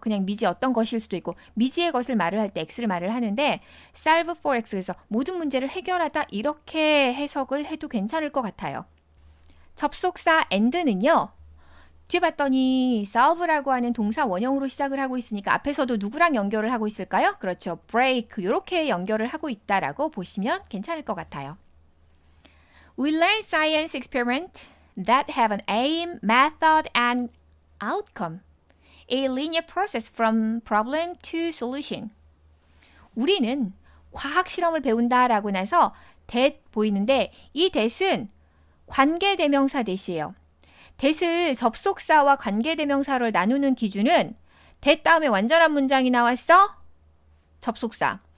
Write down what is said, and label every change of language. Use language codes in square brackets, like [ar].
[ko] 그냥 미지 어떤 것일 수도 있고 미지의 것을 말을 할 때 x를 말을 하는데 [en] solve for x [ko] 그래서 모든 문제를 해결하다 이렇게 해석을 해도 괜찮을 것 같아요. 접속사 and는요. 뒤에 봤더니 solve라고 하는 동사 원형으로 시작을 하고 있으니까 앞에서도 누구랑 연결을 하고 있을까요? 그렇죠. break 이렇게 연결을 하고 있다라고 보시면 괜찮을 것 같아요. [en] We learn science experiments that have an aim, method, and outcome. A linear process from problem to solution. [ko] 우리는 과학 실험을 배운다라고 나서 that 보이는데 이 that은 관계대명사 that이에요. that을 접속사와 관계대명사로 나누는 기준은 that 다음에 완전한 문장이 나왔어? 접속사.